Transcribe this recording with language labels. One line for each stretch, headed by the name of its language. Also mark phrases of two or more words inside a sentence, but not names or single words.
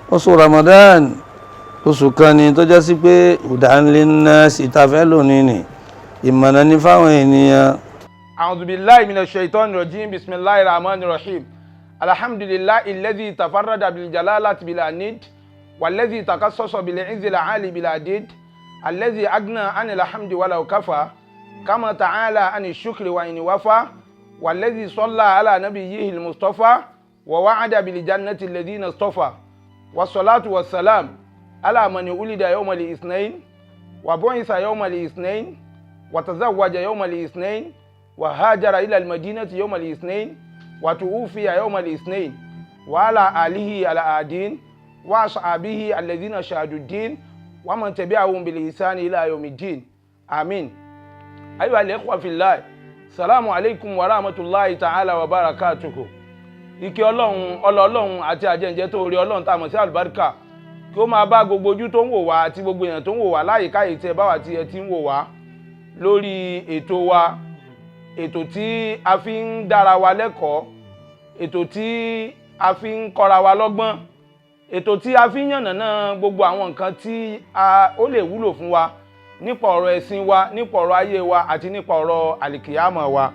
Yoruba: oṣù Ramadan oṣù kan ni tó jẹ́ sí pé
Arabic: هدى للناس
Yoruba: ìtafẹ́ lónìí ni ìmọ̀nà ní fáwọn ènìyàn.
Arabic: أعوذ بالله من الشيطان الرجيم. بسم الله الرحمن الرحيم. الحمد لله الذي تفرد بالجلالة بلا ند والذي تقدس بالعز العالي بلا ضد الذي أغنى عن الحمد ولو كفى كما تعالى عن الشكر وإن وفى والذي صلى على نبيه المصطفى ووعد بالجنة الذين اصطفى والصلاة والسلام على من ولد يوم الاثنين وبعث يوم الاثنين وتزوج يوم الاثنين وهاجر إلى المدينة يوم الاثنين وتوفي يوم الاثنين وعلى آله على عدد وأصحابه الذين شهدوا الدين ومن تبعهم بإحسان إلى يوم الدين. Amin. أيها الإخوة في الله، السلام عليكم ورحمة الله تعالى وبركاته.
Yoruba: Ìkẹ́ Ọlọ́run àti àjẹǹjẹ tó rí Ọlọ́run tá mọ̀ sí àlùbáríkà kí ó máa bá gbogbo ojú tó ń wò wá àti gbogbo èèyàn tó ń wò wá láyìíká yìí tí ẹ bá wà tí ẹ ti ń wò wá lórí ètò wa, ètò tí a fi ń dára wa lẹ́kọ̀ọ́, ètò tí a fi ń kọ́ra wa lọ́gbọ́n, ètò tí a fi ń yànnàná gbogbo àwọn nǹkan tí ó lè wúlò fún wa nípa ọ̀rọ̀ ẹ̀sìn wa, nípa ọ̀rọ̀ ayé wa àti nípa ọ̀rọ̀ àlìkìyámà wa.